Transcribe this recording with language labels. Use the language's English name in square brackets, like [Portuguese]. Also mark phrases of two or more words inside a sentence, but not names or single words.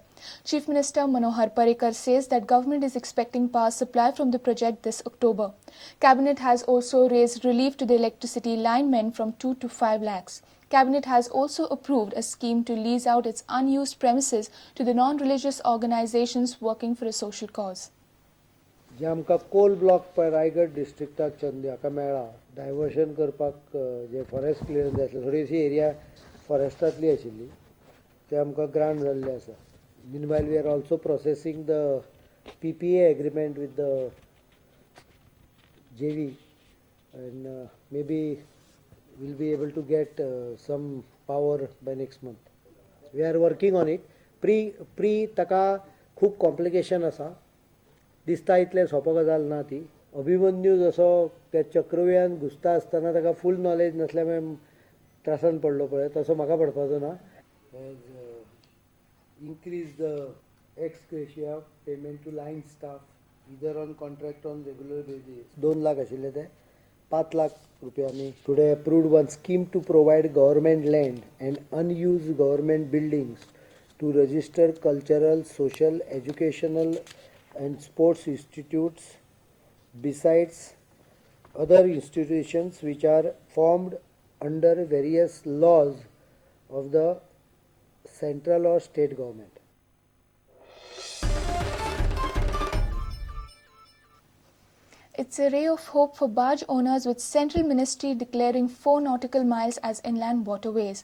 [English] Chief Minister Manohar Parrikar says that government is expecting power supply from the project this October. Cabinet has also raised relief to the electricity linemen from 2 to 5 lakhs. Cabinet has also approved a scheme to lease out its unused premises to the non-religious organizations working for a social cause. [Konkani] जे आमकां [English] coal block [Konkani] पळय रायगड डिस्ट्रिक्टाक चंदी हाका मेळ्ळा डायवर्शन करपाक जे [English] forest clearance [Konkani] जाय आसले थोडीशी एरिया फॉरेस्टांतली आशिल्ली ते आमकां ग्रांट जाल्ले आसा [English] meanwhile we are also processing the PPA agreement with the JV and maybe we'll be able to get some power by next month. We are working on it. [Konkani] Pre ताका खूब कॉम्प्लिकेशन आसा दिसता इतलें सोंपो गजाल ना ती अभिमन्यू जसो त्या चक्रव्यूहान घुसता आसतना ताका [English] full knowledge [Konkani] नासल्या मुळे त्रासान पडलो पळय तसो म्हाका पडपाचो ना [English] increase the ex gratia payment to line staff either on contract on regular basis [Konkani] 2 लाख आशिल्ले ते 5 लाख रुपयांनी [English] today approved one scheme to provide government land and unused government buildings to register cultural social educational and sports institutes besides other institutions which are formed under various laws of the central or state government. It's a ray of hope for barge owners with central ministry declaring 4 nautical miles as inland waterways.